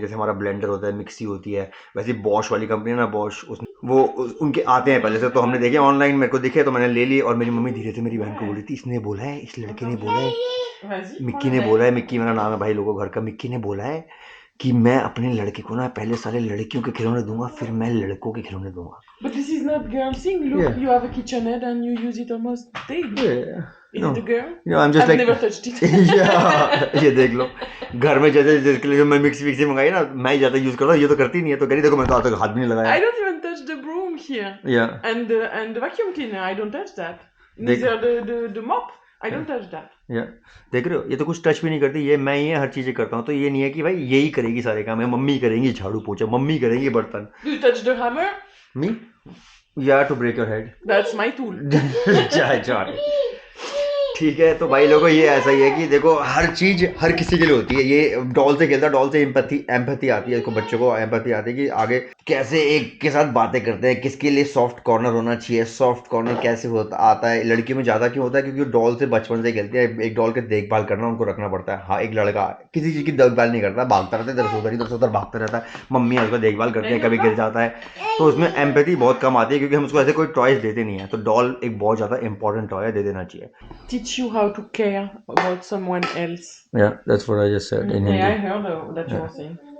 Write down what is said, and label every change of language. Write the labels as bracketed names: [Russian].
[Hindi] जैसे हमारा ब्लेंडर होता है, मिक्सी होती है, वैसे बॉश वाली कंपनी है ना, बॉश, उनके आते हैं पहले से, तो हमने देखे ऑनलाइन, मेरे को दिखे तो मैंने ले लिए। और मेरी मम्मी धीरे से मेरी बहन को बोली थी, इसने बोला है, इस लड़के ने बोला है, मिक्की ने बोला है, मिक्की मेरा नाम है भाई लोगों घर का, मिक्की ने बोला है कि मैं अपने लड़के को ना पहले सारे लड़कियों के खिलौने दूंगा, फिर मैं लड़कों के खिलौने दूंगा। [English] But this is not girl thing. Look, Yeah. you have a KitchenAid and you use it almost daily. Is No. it a girl? No, I'm just I've like never touched it. yeah, [Hindi] ये देख लो, घर में जैसे जिसके लिए जो मैं mixie मंगाई ना, मैं ही ज़्यादा यूज़ करता हूँ, ये तो करती नहीं है, तो कह रही देखो मैं तो आज तक हाथ भी नहीं लगाया। [English] I don't even touch the broom here. Yeah. And the vacuum cleaner, I don't touch that. [Hindi] देख- [English] Neither the mop, I don't touch that. [Hindi] या देख रहे हो, ये तो कुछ टच भी नहीं करती, ये मैं ही हर चीज़ें करता हूँ, तो ये नहीं है कि भाई यही करेगी सारे काम, है मम्मी करेंगी झाड़ू पोछा, मम्मी करेंगी बर्तन। [English] Do you touch the hammer? Me या to break your head. That's my tool. [Hindi] चाय ठीक है। तो भाई लोगों ये ऐसा ही है कि देखो हर चीज़ हर किसी के लिए होती है। ये डॉल से खेलता है, डॉल से एम्पैथी आती है, इसको बच्चों को एम्पैथी आती है कि आगे कैसे एक के साथ बातें करते हैं, किसके लिए सॉफ्ट कॉर्नर होना चाहिए, सॉफ्ट कॉर्नर कैसे होता आता है। लड़कियों में ज़्यादा क्यों होता है, क्योंकि डॉल से बचपन से खेलती है, एक डॉल के देखभाल करना उनको रखना पड़ता है। हाँ, एक लड़का किसी चीज़ की देखभाल नहीं करता, भागता रहता है इधर से उधर भागता रहता है, मम्मी उसका देखभाल करती है, कभी गिर जाता है, तो उसमें एम्पैथी बहुत कम आती है, क्योंकि हम उसको ऐसे कोई टॉयज देते नहीं है। तो डॉल एक बहुत ज़्यादा इंपॉर्टेंट टॉय है, दे देना चाहिए। [English] Teach you how to care about someone else. Yeah, that's what I just said in Yeah, I Hindi. heard that you were saying.